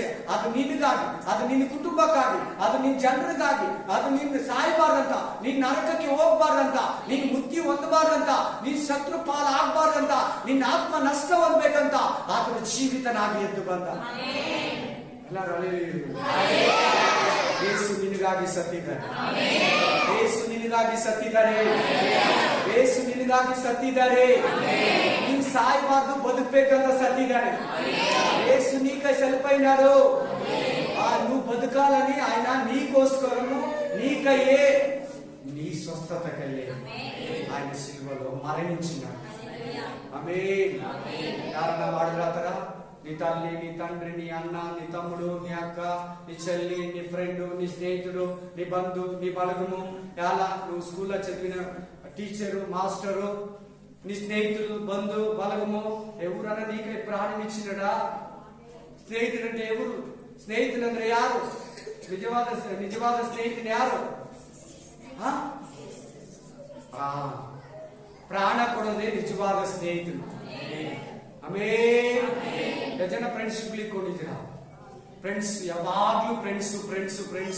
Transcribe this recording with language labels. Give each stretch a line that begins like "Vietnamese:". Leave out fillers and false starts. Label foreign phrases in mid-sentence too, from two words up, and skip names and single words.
Kannada: ಅದು ನಿನಗಾಗಿ, ಅದು ನಿನ್ನ ಕುಟುಂಬಕ್ಕಾಗಿ, ಅದು ನಿನ್ನ ಜನರಿಗಾಗಿ, ಅದು ನಿನ್ನ ಸಾಯಬಾರ್ದಂತ, ನಿನ್ನ ನರಕಕ್ಕೆ ಹೋಗ್ಬಾರ್ದಂತ, ನಿನ್ ಮುಕ್ತಿ ಹೊಂದಬಾರ್ದಂತ, ನಿನ್ ಶತ್ರು ಪಾಲ ಆಗ್ಬಾರ್ದಂತ, ನಿನ್ನ ಆತ್ಮ ನಷ್ಟ ಹೊಂದ್ಬೇಕಂತ ಆತನ ಜೀವಿತನಾಗಿ ಎದ್ದು ಬಂದ. ಎಲ್ಲರೂ ಯೇಸು ನಿನಗಾಗಿ ಸತ್ತಿದ್ದಾರೆ, ಯೇಸು ನಿನಗಾಗಿ ಸತ್ತಿದ್ದಾರೆ, ಯೇಸು ನಿನಗಾಗಿ ಸತ್ತಿದ್ದಾರೆ. ನೀನ್ ಸಾಯಬಾರ್ದು, ಬದುಕಬೇಕಂತ సత్తిదానే.
Telugu: యేసు నీకై చనిపోయినాడు. నువ్వు బతకాలని ఆయన నీకోసము, నీకయ్యే, నీ స్వస్థతకయ్యే ఆయన శిలువలో మరణించినాడు. ఆమేన్. కారణం వాడురాతరా, నీ తల్లి, నీ తండ్రి, నీ అన్న, నీ తమ్ముడు, నీ అక్క, నీ చెల్లి, నీ ఫ్రెండ్, నీ స్నేహితుడు, నీ బంధు, నీ బలగము, ఎలా నువ్వు స్కూల్లో చదివిన టీచరు, మాస్టరు, నీ స్నేహితులు, బంధు, బలగము ఎవరన్నా నీకై ప్రాణం ఇచ్చినడా? స్నేహితుడు అంటే ఎవరు? స్నేహితులు
Kannada: ಅಂದ್ರೆ ಯಾರು? ನಿಜವಾದ ಸ್ನೇಹಿತರು ಯಾರು? ಪ್ರಾಣ ಕೊಡೋದೇ ನಿಜವಾದ ಸ್ನೇಹಿತರು. ಆಮೇನ್. ಎಷ್ಟು ಜನ ಫ್ರೆಂಡ್ಶಿಪ್ ಕೊಂಡಿದ್ದೀರಾ? ಫ್ರೆಂಡ್ಸ್ ಯಾವಾಗ್ಲೂ ಫ್ರೆಂಡ್ಸ್.